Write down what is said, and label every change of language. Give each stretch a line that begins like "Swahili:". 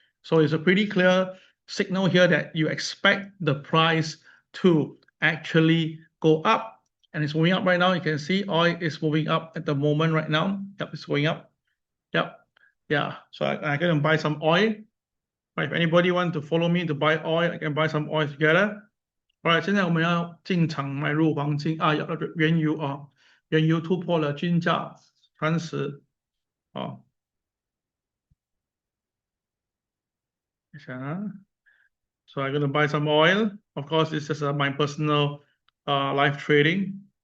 English: So it's a pretty clear signal here that you expect the price to actually go up, and it's moving up right now. You can see oil is moving up at the moment right now. Yep, it's going up. Yep. Yeah, so I can buy some oil. Right, if anybody want to follow me to buy oil, I can buy some oil together.
Chinese: Alright， 现在我们要进场买入黄金啊，原油啊，原油突破了均价30啊，等一下啊。
English: So I'm gonna buy some oil. Of course, this is my personal live trading.